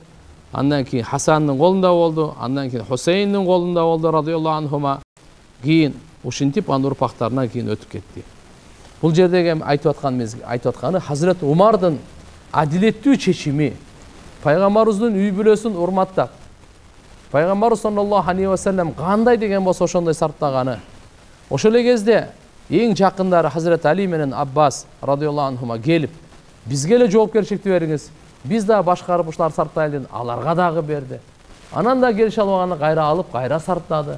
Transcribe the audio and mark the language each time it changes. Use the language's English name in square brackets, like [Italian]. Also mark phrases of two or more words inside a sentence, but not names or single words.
[Kyrgyz] Андан кийин Хасандын колунда болду, андан кийин Хусейндин колунда болду [Arabic] رضي الله عنهما. [Kyrgyz] Кийин ушинтип анын урпактарына кийин өтүп кетти. Бул жердеги айтып атканы Хазирет Умардын адилеттүү чечими, пайгамбарыбыздын үй бүлөсүн урматтап, пайгамбарыбыз [Arabic] صلى الله عليه وسلم [Kyrgyz] кандай деген болсо ошондой сарптаганы. Ошол эле кезде эң жакындары Хазирет Али менен Аббас [Arabic] رضي الله عنهما [Kyrgyz] келип, бизге эле жоопкерчиликти бериңиз, биз да башкарып ушулар сарптайлы деп аларга дагы берди. Анан да келише албаганы кайра алып, кайра сарптады.